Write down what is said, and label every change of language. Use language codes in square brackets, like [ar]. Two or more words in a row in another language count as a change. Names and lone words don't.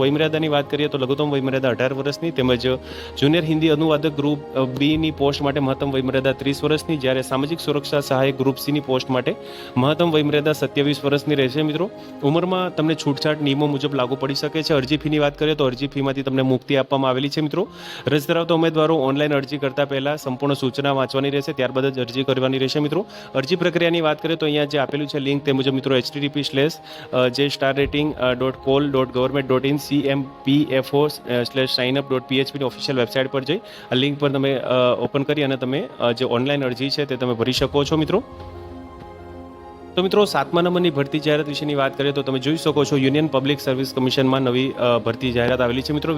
[gu] વયમર્યાદાની વાત કરીએ તો લઘુત્તમ વયમર્યાદા 18 વર્ષની તેમજ જુનિયર હિન્દી અનુવાદક ગ્રુપ બીની પોસ્ટ માટે મહત્તમ વયમર્યાદા 30 વર્ષની, જ્યારે સામાજિક સુરક્ષા સહાયક ગ્રુપ સીની પોસ્ટ માટે મહત્તમ વયમર્યાદા 27 વર્ષની રહેશે મિત્રો। ઉંમરમાં તમને છૂટછાટ નિયમો મુજબ લાગુ પડી શકે છે। અરજી ફીની વાત કરીએ તો અરજી ફીમાંથી તમને મુક્તિ આપવામાં આવેલી છે મિત્રો। રસ ધરાવતા ઉમેદવારો ઓનલાઈન અરજી કરતા પહેલા સંપૂર્ણ સૂચના વાંચવાની રહેશે, ત્યારબાદ જ અરજી કરવાની રહેશે મિત્રો। અરજી પ્રક્રિયાની વાત કરીએ તો અહીંયા જે આપેલું છે લિંક તે મુજબ મિત્રો http://j-rating.col.government.in CMPFO/signup.php ની ઓફિશિયલ વેબસાઇટ પર જઈ આ લિંક પર તમે ઓપન કરી અને તમે જે ઓનલાઈન અરજી છે તે તમે ભરી શકો છો મિત્રો। તો મિત્રો 7મા નંબરની ભરતી જાહેરાત વિશેની વાત કરીએ તો તમે જોઈ શકો છો યુનિયન પબ્લિક સર્વિસ કમિશનમાં નવી ભરતી જાહેરાત આવેલી છે મિત્રો।